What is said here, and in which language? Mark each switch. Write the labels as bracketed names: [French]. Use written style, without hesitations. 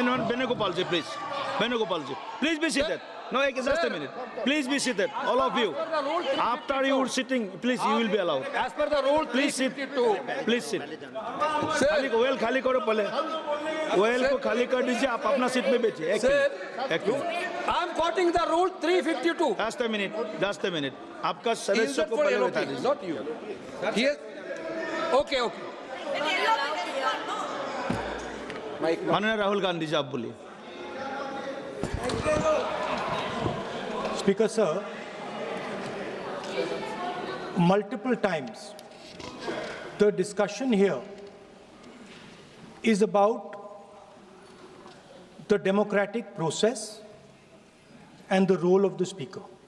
[English] Venugopal ji please be seated. No, just a minute. Please be seated, all of you. After you are sitting, please, you will be allowed. As per the rule, Please sit. 352. Please sit. [Hindi] Well खाली करो पहले। Well को खाली कर दीजिए, आप अपना seat में बैठिए। एक minute. [English] I am quoting the rule 352. Just a minute. [Hindi] आपका सदस्य को पहले बता दीजिए। [English] Not you. Yes. Okay. [Hindi] माननीय राहुल गांधी जी, आप बोलिए। [English] Speaker sir, multiple times the discussion here is about the democratic process and the role of the speaker.